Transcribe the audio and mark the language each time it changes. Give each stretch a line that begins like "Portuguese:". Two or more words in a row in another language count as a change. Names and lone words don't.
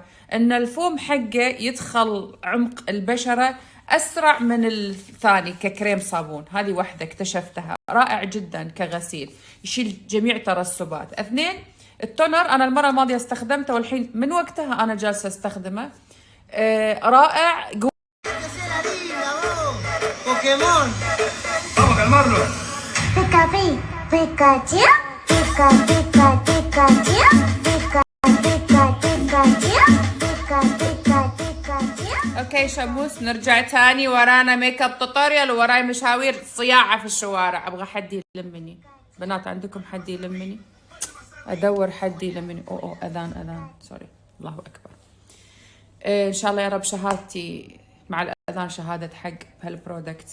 Arabic: ان الفوم حقه يدخل عمق البشره اسرع من الثاني ككريم صابون. هذه واحده اكتشفتها، رائع جدا كغسيل، يشيل جميع ترسبات. اثنين، التونر انا المره الماضيه استخدمته والحين من وقتها انا جالسه استخدمه. رائع.
Spanish: بوكيمون vamos a calmarlo. Pica Pikachu, Pica Pikachu, Pica Pikachu.
Arabic: اوكي شموس، نرجع تاني. ورانا
English: makeup tutorial
Arabic: ووراي مشاوير صياعه في الشوارع. ابغى حد يلمني. بنات عندكم حد يلمني؟ ادور حد يلمني. اوه اذان سوري. الله اكبر. ان شاء الله يا رب شهادتي مع الاذان شهاده حق بهالبرودكت.